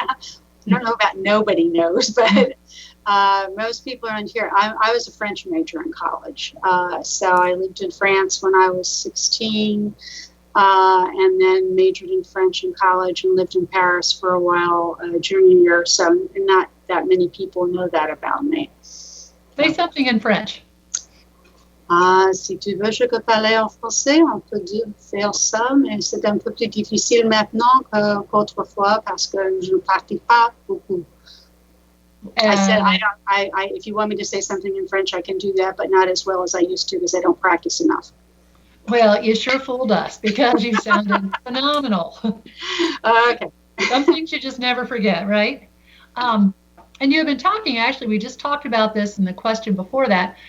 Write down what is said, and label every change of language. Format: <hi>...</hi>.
<en>I don't know about nobody knows, but most people around here, I was a French major in college. So I lived in France when I was 16, and then majored in French in college and lived in Paris for a while, junior year. So not that many people know that about me. Say something in French.</en> <fr>Si tu veux, je peux parler en français, on peut faire ça, mais c'est un peu plus difficile maintenant qu'autrefois parce que je ne pratique pas beaucoup.</fr> <en>I said, if you want me to say something in French, I can do that, but not as well as I used to because I don't practice enough. Well, you sure fooled us because you sounded phenomenal. Okay. Some things you just never forget, right? Um, and you have been talking, actually, we just talked about this in the question before that.</en>